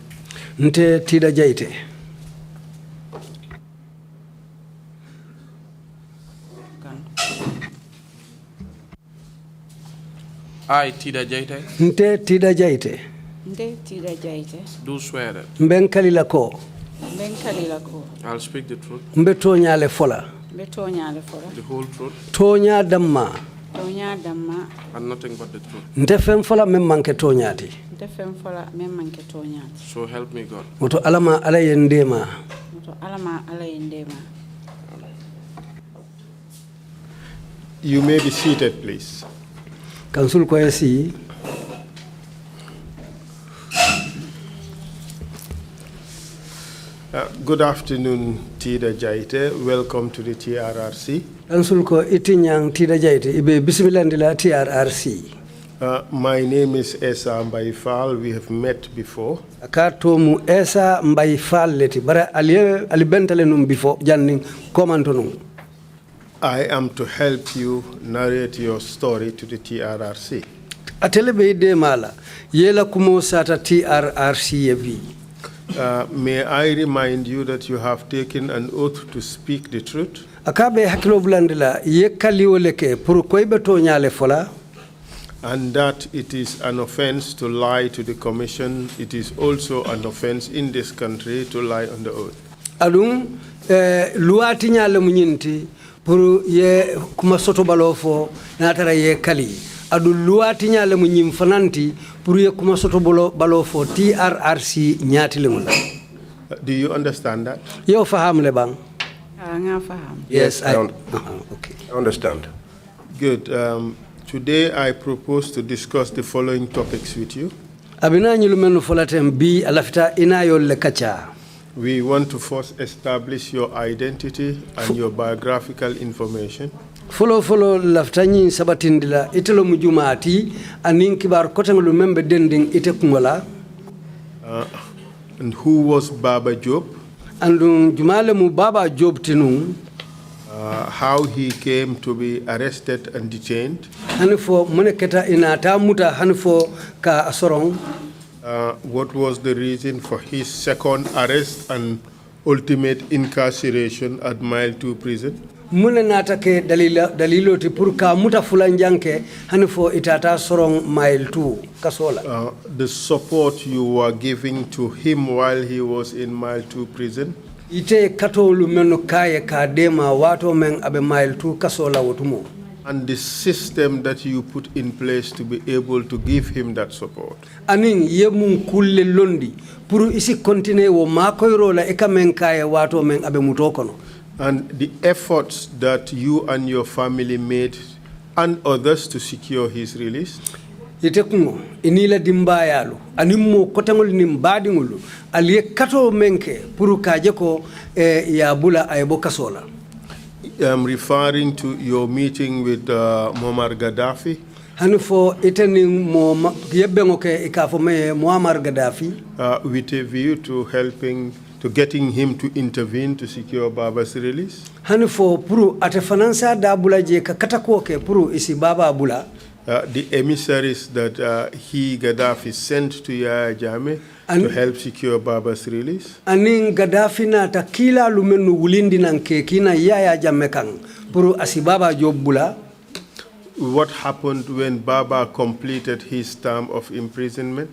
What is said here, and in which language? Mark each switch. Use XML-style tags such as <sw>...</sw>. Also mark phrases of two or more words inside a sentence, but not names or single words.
<man>Nte Tida Jaite.</man> <en>I, Tida Jaite.</en> <man>Nte Tida Jaite. Nte Tida Jaite.</man> <en>Do swear that</en> <man>Mbenkali lako. Mbenkali lako.</man> <en>I'll speak the truth.</en> <man>Mbetonya le fola. Mbetonya le fola.</man> <en>The whole truth.</en> <man>Tonya damma. Tonya damma.</man> <en>And nothing but the truth.</en> <man>Nte fem fola memmanke tonyati. Nte fem fola memmanke tonyati.</man> <en>So help me God.</en> <man>Moto alama ala yendema. Moto alama ala yendema.</man> <en>You may be seated, please. Council Kwesi. Good afternoon, Tida Jaite. Welcome to the TRRC.</en> <man>Council ko itinyang Tida Jaite ibe bismillah TRRC.</man> <en>My name is Esa Mbaifal. We have met before.</en> <man>Akato mu Esa Mbaifal leti bara alibentale num before janning komanto num.</man> <en>I am to help you narrate your story to the TRRC.</en> <man>Atelebe de mala yela kumo sata TRRC yebi.</man> <en>May I remind you that you have taken an oath to speak the truth?</en> <man>Akabe hakilo bulandila yekali oleke pour koybe to nyale fola.</man> <en>And that it is an offense to lie to the commission. It is also an offense in this country to lie on the oath.</en> <man>Adum luati nyale munyinti pour ye kuma soto balofo natara ye kali. Adu luati nyale munyim fananti pour ye kuma soto balofo TRRC nyati lemula.</man> <en>Do you understand that?</en> <man>Yo faham le bang. Nga faham.</man> <en>Yes, I okay. I understand. Good. Today I propose to discuss the following topics with you.</en> <man>Abina nyulumenu folatem bi alafita inayo le kacha.</man> <en>We want to first establish your identity and your biographical information.</en> <man>Follow laftanyi sabatindila itelo mujumati anin kibar kotangulu membe dending ite kungola.</man> <en>And who was Baba Job?</en> <man>Andung jumale mu Baba Job tinung.</man> <en>How he came to be arrested and detained.</en> <man>Hanifo muneketa inata muta hanifo ka asorong.</man> <en>What was the reason for his second arrest and ultimate incarceration at Mile 2 prison?</en> <man>muna nata ke dalilo ti pour ka muta fulanjanke hanifo itata sorong Mile 2 kasola.</man> <en>The support you were giving to him while he was in Mile 2 prison?</en> <man>Ite katolu menu kaye ka dema wato men abe Mile 2 kasola wotumo.</man> <en>And the system that you put in place to be able to give him that support?</en> <man>Anin yemun kulle londi pour isi continue wo makoyro la eka men kaye wato men abe mutokono.</man> <en>And the efforts that you and your family made and others to secure his release?</en> <man>Ite kungo inila dimbayalu animmo kotangol nimbadingulu aliye kato menke pour kaje ko ya bula aybo kasola.</man> <en>I'm referring to your meeting with Muammar Gaddafi.</en> <man>Hanufo iteni mo yebbengo ke ikafo me Muammar Gaddafi.</man> <en>With a view to getting him to intervene to secure Baba's release.</en> <man>Hanufo puru ate finansa da bula je ka katako ke puru isi Baba bula.</man> <en>The emissaries that Gaddafi sent to Yahya Jammeh to help secure Baba's release.</en> <man>Anin Gaddafi na takila lumenu wulindi nanke kina Yahya Jammeh kang puru asibaba job bula.</man> <en>What happened when Baba completed his term of imprisonment?</en>